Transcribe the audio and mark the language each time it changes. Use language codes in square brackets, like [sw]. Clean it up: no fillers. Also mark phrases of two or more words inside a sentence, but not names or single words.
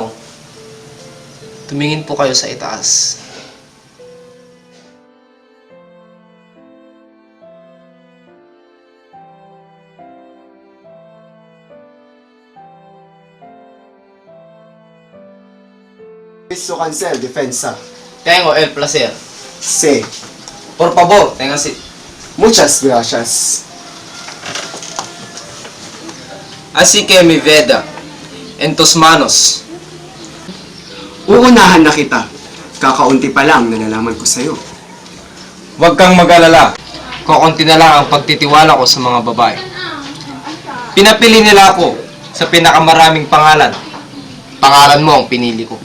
[tl] Tumingin po kayo sa itaas. Su cancel, [es] defensa. Tengo el placer. Sí. Por favor, téngase. Muchas gracias. Así que mi vida, en tus manos. [tl] Uunahan na kita. Kakaunti pa lang nalalaman ko sa'yo. Huwag kang mag-alala. Kukunti na lang ang pagtitiwala ko sa mga babae. Pinapili nila ako sa pinakamaraming pangalan. Pangalan mo ang pinili ko.